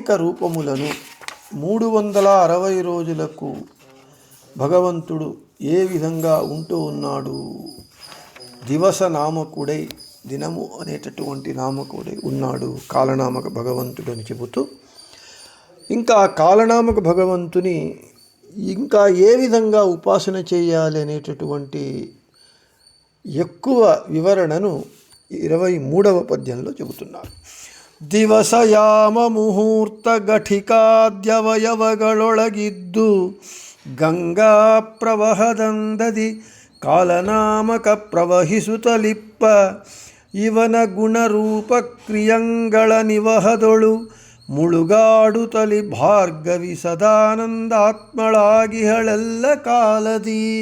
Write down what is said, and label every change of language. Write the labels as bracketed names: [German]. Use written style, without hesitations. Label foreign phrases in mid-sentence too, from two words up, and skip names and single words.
[Telugu] రూపములను 360 రోజులకు భగవంతుడు ఏ విధంగా ఉంటూ ఉన్నాడు, దివస నామకుడై, దినము అనేటటువంటి నామకుడై ఉన్నాడు కాలనామక భగవంతుడు అని చెబుతూ, ఇంకా కాలనామక భగవంతుని ఇంకా ఏ విధంగా ఉపాసన చేయాలి అనేటటువంటి ఎక్కువ వివరణను 23వ పద్యంలో చెబుతున్నారు. [Kannada] ದಿವಸಯಾಮ ಮುಹೂರ್ತ ಘಟಿಕಾದ್ಯವಯವಗಳೊಳಗಿದ್ದು ಗಂಗಾ ಪ್ರವಹದಂದದಿ ಕಾಲನಾಮಕ ಪ್ರವಹಿಸುತ್ತಲಿಪ್ಪ ಇವನ ಗುಣರೂಪ ಕ್ರಿಯಂಗಳ ನಿವಹದೊಳು ಮುಳುಗಾಡುತ್ತಲಿ ಭಾರ್ಗವಿ ಸದಾನಂದಾತ್ಮಳಾಗಿಹಳೆಲ್ಲ ಕಾಲದಿ.